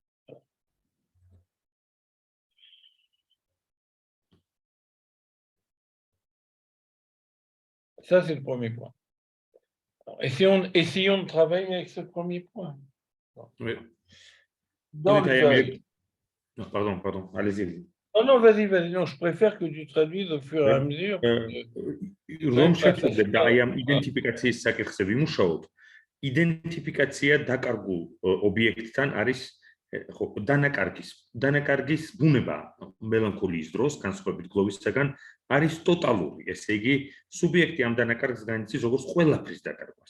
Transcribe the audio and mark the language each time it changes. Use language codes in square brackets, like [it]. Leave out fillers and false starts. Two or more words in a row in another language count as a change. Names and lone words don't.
[fr] Ça, c'est le premier point. Essayons de travailler avec ce premier point. Oui. Dans le deuil. Non, pardon, allez-y. Oh non, vas-y, non, je préfère que tu traduises au fur et à mesure. [ka] რომ შევხედეთ და აი ამ იდენტიფიკაციის საკითხზე ვიმუშაოთ, იდენტიფიკაცია დაკარგულ ობიექტთან არის ხო დანაკარგის ბუნება მელანქოლიის დროს განსხვავებით გლოვისაგან არის ტოტალური, ესე იგი სუბიექტი ამ დანაკარგს განიცდის როგორც ყველაფრის დაკარგვას.